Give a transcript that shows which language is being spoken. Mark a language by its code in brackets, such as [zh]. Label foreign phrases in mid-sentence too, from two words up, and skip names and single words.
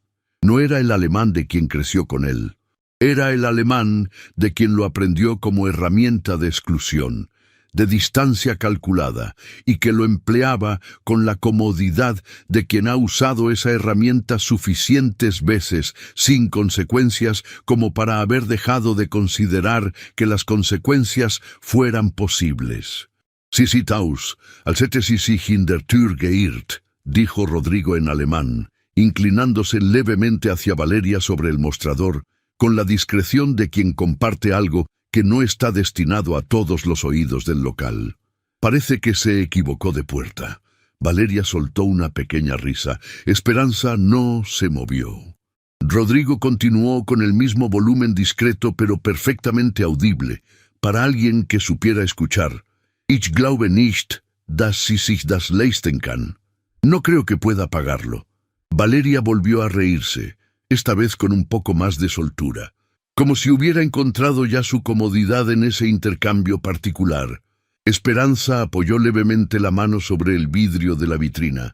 [es] No era el alemán de quien creció con él. Era el alemán de quien lo aprendió como herramienta de exclusión, de distancia calculada, y que lo empleaba con la comodidad de quien ha usado esa herramienta suficientes veces, sin consecuencias, como para haber dejado de considerar que las consecuencias fueran posibles. [de] «Sie sieht aus, als hätte sie sich in der Tür geirrt», [es] dijo Rodrigo en alemán, inclinándose levemente hacia Valeria sobre el mostrador, con la discreción de quien comparte algo que no está destinado a todos los oídos del local. Parece que se equivocó de puerta. Valeria soltó una pequeña risa. Esperanza no se movió. Rodrigo continuó con el mismo volumen discreto pero perfectamente audible, para alguien que supiera escuchar. [de] «Ich glaube nicht, dass sie sich das leisten kann». [es] No creo que pueda pagarlo. Valeria volvió a reírse, esta vez con un poco más de soltura, como si hubiera encontrado ya su comodidad en ese intercambio particular. Esperanza apoyó levemente la mano sobre el vidrio de la vitrina.